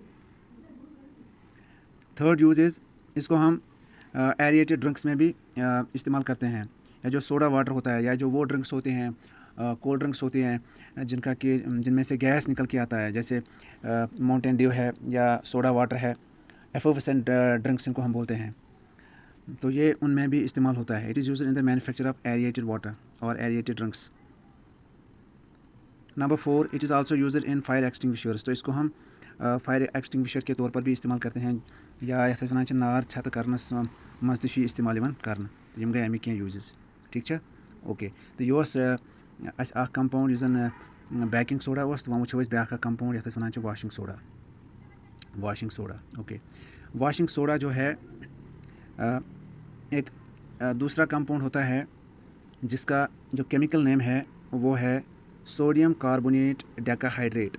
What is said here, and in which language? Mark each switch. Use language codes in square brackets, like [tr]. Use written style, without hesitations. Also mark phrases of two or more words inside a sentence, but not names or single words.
[en] third use is [hi] इसको हम [en] aerated drinks [hi] में भी इस्तेमाल करते हैं, या जो [en] soda water [hi] होता है या जो वो ड्रिंक्स होते हैं, [en] cold drinks [hi] होती हैं जिनमें से गैस निकल के आता है, जैसे माउंटेन ड्यू है या [en] soda water [hi] है, [en] effervescent drinks [hi] इनको हम बोलते हैं। तो ये उनमें भी इस्तेमाल होता है। [en] It is used in the manufacture of aerated water और aerated drinks. Number 4, it is also used in fire extinguishers. [hi] तो इसको हम [en] fire extinguisher [hi] के तौर पर भी इस्तेमाल करते हैं, [ks] या यथ वन नार छत करनस मज तु इस्तेमाल कर। तो यम गए अमिक यूजेस। [hi] ठीक है, [ks] ओके। तो यह अस कंपाउंड यह जन [en] baking soda [ks] उस, वो वो ब्या कंपाउंड यथ वन [en] washing soda. washing soda, okay. [hi] वाशिंग सोडा जो है एक दूसरा कंपाउंड होता है जिसका जो [en] chemical name [hi] है वो है [en] sodium carbonate decahydrate.